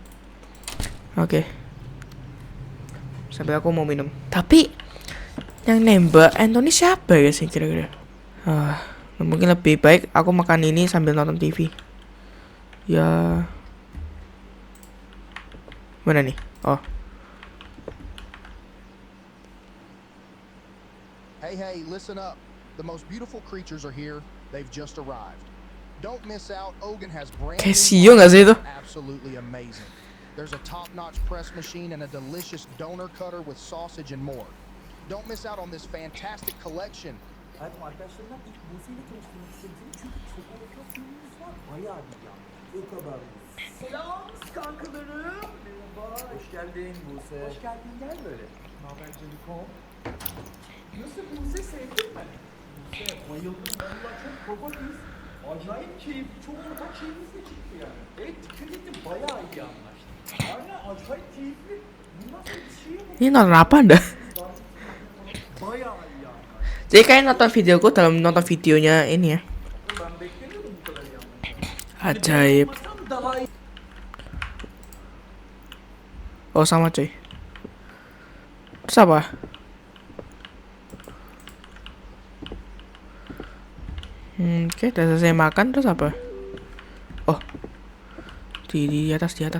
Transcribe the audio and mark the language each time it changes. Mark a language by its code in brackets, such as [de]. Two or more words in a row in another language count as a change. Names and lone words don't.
[id] Oke. Sampai aku mau minum. Tapi yang nembak Anthony siapa ya sih kira-kira? Mungkin lebih baik aku makan ini sambil nonton TV. Ya. Mana nih? Oh. [en] Hey, listen up. The most beautiful creatures are here. They've just arrived. Don't miss out. Ogun has brand new [id] Casio nggak sih itu? [en] absolutely amazing. There's a top-notch press machine and a delicious donor cutter with sausage and more. Don't miss out on this fantastic collection. [tr] Hayatım arkadaşlarımdan ilk Buse'yle tanıştırmak istedim çünkü çok harika filmimiz var. Bayağı bir yani. O kadar. Selam kankalarım. Merhaba. Hoş geldin Buse. Hoş geldin, gel böyle. Ne haber Canikom? Nasıl Buse, sevdin mi? Buse bayıldım. Valla çok babatız. Acayip keyifli. Çok ortak şeyimiz de çıktı yani. Evet, dikkat ettim. Bayağı iyi anlaştık. Aynen, acayip keyifli. Bundan sonra bir şey yok. [id] Ini nonton apa anda? [tr] Bayağı iyi anlaştık. [id] Jadi kalian nonton videoku dalam nonton videonya ini ya. [tr] Ben beklemiyordum bu kadar iyi anlaştık. [id] Ajaib. [tr] Daha iyi. [id] Oh sama cuy. Terus apa? Oke, udah selesai makan terus apa? Oh, di atas.